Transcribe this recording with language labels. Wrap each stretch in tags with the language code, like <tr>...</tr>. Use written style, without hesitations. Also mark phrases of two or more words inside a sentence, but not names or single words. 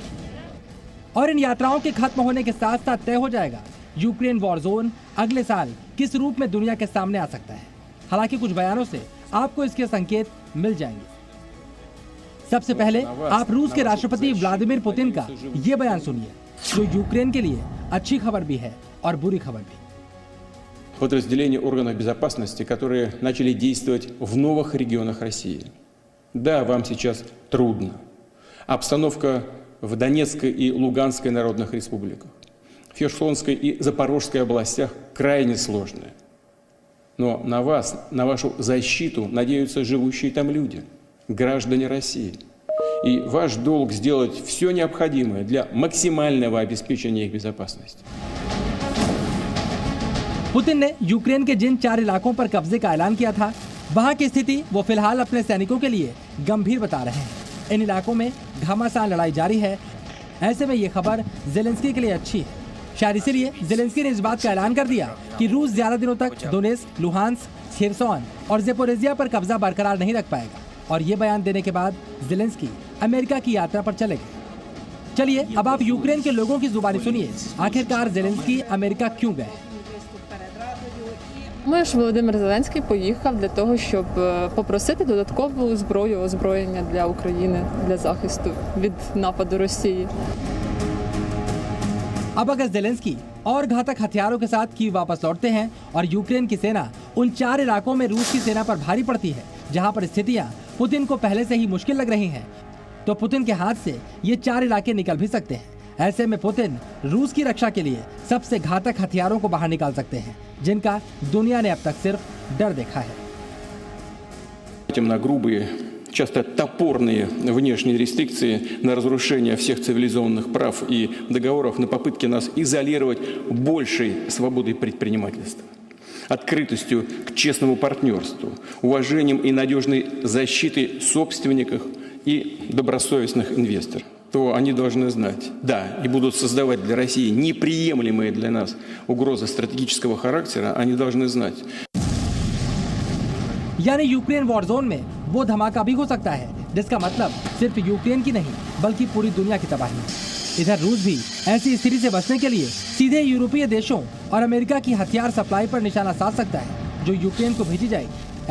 <hi>और इन यात्राओं के खत्म होने के साथ साथ तय हो जाएगा यूक्रेन</hi> <en>war zone</en> <hi>अगले साल किस रूप में दुनिया के सामने आ सकता है। हालांकि कुछ बयानों से आपको इसके संकेत मिल जाएंगे। सबसे पहले आप रूस के राष्ट्रपति व्लादिमीर पुतिन का ये बयान सुनिए, जो यूक्रेन के लिए अच्छी खबर भी है और बुरी खबर भी।</hi> <ru>Подразделения органов безопасности, которые начали действовать в новых регионах России. Да, вам сейчас трудно. Обстановка в Донецкой и Луганской народных республиках, в Херсонской и Запорожской областях крайне сложная. Но на вас, на вашу защиту надеются живущие там люди, граждане России. И ваш долг сделать все необходимое для максимального обеспечения их безопасности.</ru> <hi>पुतिन ने यूक्रेन के जिन 4 इलाकों पर कब्जे का ऐलान किया था, वहां की स्थिति वो फिलहाल अपने सैनिकों के लिए गंभीर बता रहे हैं। इन इलाकों में घमासान लड़ाई जारी है। ऐसे में ये खबर ज़ेलेंस्की के लिए अच्छी है। शायद इसीलिए ज़ेलेंस्की ने इस बात का ऐलान कर दिया कि रूस ज्यादा दिनों तक डोनेस्क, लुहांस्क, खेरसोन और ज़ेपोरिजिया पर कब्जा बरकरार नहीं रख पाएगा। और ये बयान देने के बाद ज़ेलेंस्की अमेरिका की यात्रा पर चले गए। चलिए अब आप यूक्रेन के लोगों की जुबानी सुनिए, आखिरकार ज़ेलेंस्की अमेरिका क्यों गए।</hi> <uk>Думаю, що Володимир Зеленський поїхав для того, щоб попросити додаткову зброю, озброєння для України, для захисту від нападу Росії.</uk> <hi>अब अगर ज़ेलेंस्की और घातक हथियारों के साथ कीव वापस लौटते हैं और यूक्रेन की सेना उन 4 इलाकों में रूस की सेना पर भारी पड़ती है, जहां पर स्थितियां पुतिन को पहले से ही मुश्किल लग रही हैं, तो पुतिन के हाथ से ये 4 इलाके निकल भी सकते हैं। ऐसे में पुतिन रूस की रक्षा के लिए सबसे घातक हथियारों को बाहर निकाल सकते हैं, जिनका दुनिया ने अब तक सिर्फ डर देखा है।</hi> <ru>На грубые, часто топорные внешние рестрикции, на разрушение всех цивилизованных прав и договоров, на попытки нас изолировать большей свободой предпринимательства, открытостью к честному партнерству, уважением и надежной защитой собственников и добросовестных инвесторов, то они должны знать, да, и будут создавать для России неприемлемые для нас угрозы стратегического характера, они должны знать.</ru> <hi>यानी यूक्रेन</hi> <en>war zone</en> <hi>में वो धमाका भी हो सकता है, जिसका मतलब सिर्फ यूक्रेन की नहीं बल्कि पूरी दुनिया की तबाही। इधर रूस भी ऐसी स्थिति से बचने के लिए सीधे यूरोपीय देशों और अमेरिका की हथियार सप्लाई पर निशाना साध सकता है, जो यूक्रेन को भेजी जाएगी।</hi>